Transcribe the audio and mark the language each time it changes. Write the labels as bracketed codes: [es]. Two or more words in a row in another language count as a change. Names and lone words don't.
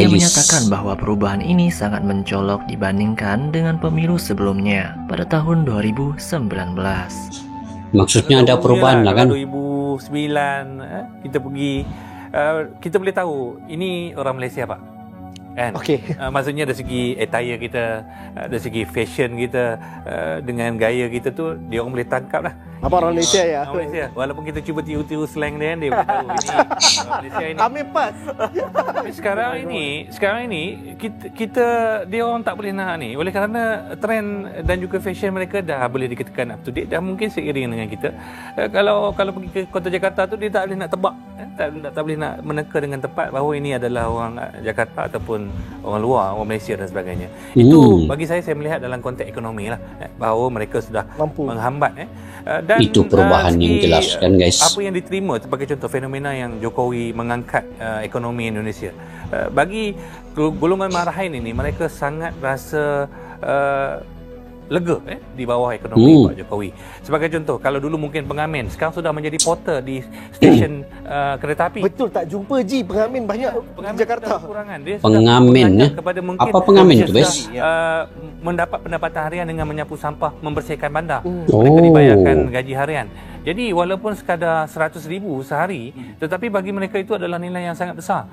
[id] Ia menyatakan bahwa perubahan ini sangat mencolok dibandingkan dengan pemilu sebelumnya pada tahun 2019. [ms] Maksudnya ada perubahan lah kan? 2009 kita pergi, kita boleh tahu ini orang Malaysia pak. Kan? Maksudnya dari segi attire kita, dari segi fashion kita, dengan gaya kita tu, dia orang boleh tangkap lah. Apa orang Malaysia ya? Orang Malaysia. Walaupun kita cuba tiru-tiru slang dia, dia boleh tahu ini orang Malaysia ini. Kami pas. Tapi sekarang ini kita dia orang tak boleh nak ni. Oleh kerana trend dan juga fashion mereka dah boleh dikatakan [en] up to date, [ms] dah mungkin seiring dengan kita. Kalau pergi ke Kota Jakarta tu dia tak boleh nak tebak, tak boleh nak meneka dengan tepat bahawa ini adalah orang Jakarta ataupun orang luar, orang Malaysia dan sebagainya. Itu bagi saya melihat dalam konteks ekonomi lah, bahawa mereka sudah mampu menghambat dan itu perubahan yang jelas kan guys. Apa yang diterima sebagai contoh fenomena yang Jokowi mengangkat ekonomi Indonesia, bagi golongan marahin ini mereka sangat rasa lega di bawah ekonomi Pak Jokowi. Sebagai contoh, kalau dulu mungkin pengamen, sekarang sudah menjadi porter di stesen kereta api. Betul, tak jumpa pengamen banyak di Jakarta. Dia pengamen kepada mungkin apa pengamen tu bes? Mendapat pendapatan harian dengan menyapu sampah, membersihkan bandar. Mereka dibayarkan gaji harian. Jadi walaupun sekadar 100,000 sehari, tetapi bagi mereka itu adalah nilai yang sangat besar.